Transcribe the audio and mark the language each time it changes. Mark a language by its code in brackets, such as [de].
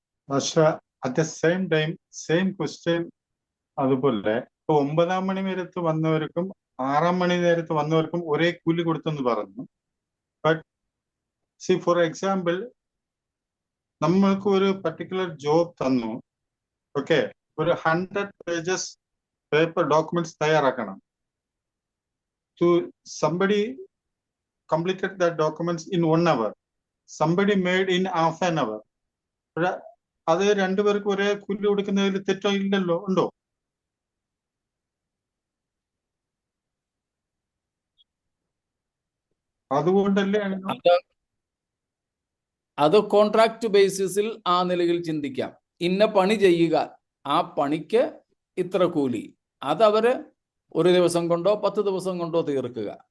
[ml] പക്ഷെ [en] at the same time same question [ml] അതുപോലെ ഇപ്പൊ 9-ാം മണി നേരത്ത് വന്നവർക്കും 6-ാം മണി നേരത്ത് വന്നവർക്കും ഒരേ കൂലി കൊടുത്തെന്ന് പറഞ്ഞു. [en] but see for example, [ml] നമ്മൾക്ക് ഒരു പർട്ടിക്കുലർ ജോബ് തന്നു. ഓക്കെ, ഒരു 100 pages പേപ്പർ ഡോക്യുമെന്റ്സ് തയ്യാറാക്കണം. To [en] Somebody completed the documents in 1 hour, somebody made in half an hour. [ml] അത് രണ്ടുപേർക്ക് ഒരേ കൂലി കൊടുക്കുന്നതിൽ തെറ്റോ ഇല്ലല്ലോ, ഉണ്ടോ? അതുകൊണ്ടല്ലേ അത് കോൺട്രാക്ട് ബേസിസിൽ ആ നിലയിൽ ചിന്തിക്കാം. ഇന്ന പണി ചെയ്യുക, ആ പണിക്ക് ഇത്ര കൂലി, അതവര് ഒരു ദിവസം കൊണ്ടോ 10 ദിവസം കൊണ്ടോ തീർക്കുക.